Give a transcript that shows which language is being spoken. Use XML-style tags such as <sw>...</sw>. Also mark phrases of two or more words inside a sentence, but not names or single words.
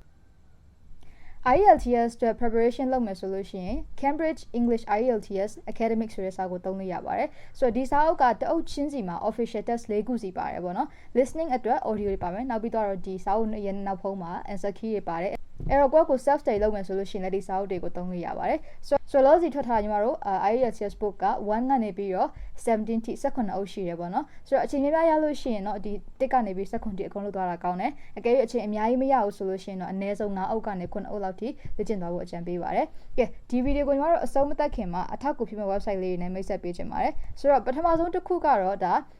<my>IELTS အတွက် preparation လုပ်မယ်ဆိုလို့ရှိရင် Cambridge English IELTS Academic ဆိုတဲ့စာကိုသုံးလို့ရပါတယ်ဆိုတော့ဒီစာအုပ်ကတအုပ်ချင်းစီမှာ</my> <en>official test</en> <my>၄ခုစီပါတယ်ပေါ့နော် listening အတွက် audio တွေပါမယ်နောက် ပြီးတော့ဒီစာအုပ်ရဲ့နောက်ဖုံးမှာ</my> <en>answer key</en> <my>တွေပါတယ်အဲ့တော့ကို</my> <en>self study</en> <my>လုပ်မယ်ဆိုလို့ရှိရင်လည်းဒီစာအုပ်တွေကိုသုံးလို့ရပါတယ်ဆိုတော့လောစီထွက်ထားညီမတို့ IELTS book က1ကနေပြီးတော့17ထိ18အုပ်ရှိတယ်ပေါ့နော်ဆိုတော့အချိန်များရလို့ရှိရင်တော့ဒီ1ကနေပြီး18ထိအကုန်လုံးသွားတာကောင်းတယ်အကယ်၍အချိန်အများကြီးမရဘူးဆိုလို့ရှိရင်တော့အနည်းဆုံး9အုပ်ကနေ9အုပ်လောက်ထိလေ့ကျင့်သွားဖို့အကြံပေးပါတယ်ကဲဒီဗီဒီယိုကိုညီမတို့အဆုံးမသက်ခင်မှာအထောက်အကူဖြစ်မဲ့ website လေးတွေနဲ့မိတ်ဆက်ပေးချင်ပါတယ်ဆိုတော့ပထမဆုံးတစ်ခုကတော့ဒါ</my>